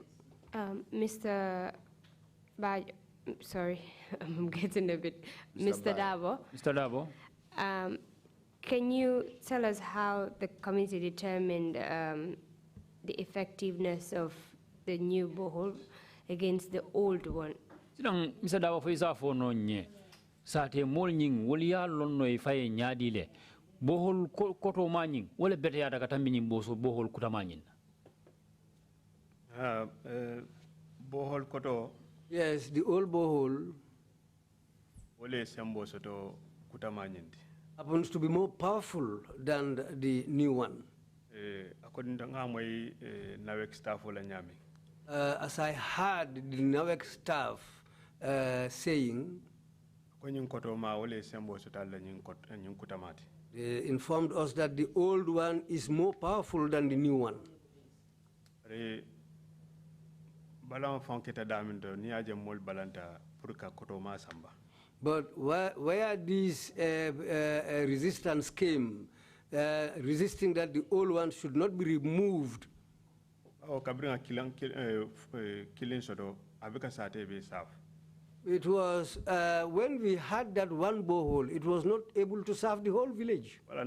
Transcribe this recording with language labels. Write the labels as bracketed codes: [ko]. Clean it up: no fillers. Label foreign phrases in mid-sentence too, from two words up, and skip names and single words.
[en] Mr. Sorry, I'm getting a bit. Mr. Dabo. Mr. Dabo. Can you tell us how the committee determined the effectiveness of the new borehole against the old one? [man] Mr. Dabo for isa for no nye. sate mol nying woliya lonno e faye nyaadile bohol koto maning wala bete ya daga tambi nyim boso bohol kutamanin bohol koto [en] Yes, the old borehole [man] wole sembo soto kutamanindi [en] happens to be more powerful than the new one. According to [man] ngamoy nawek staff wala nyami. [en] As I heard the NAWEC staff saying, they informed us that the old one is more powerful than the new one. But where this resistance came, resisting that the old one should not be removed, it was when we had that one borehole, it was not able to serve the whole village.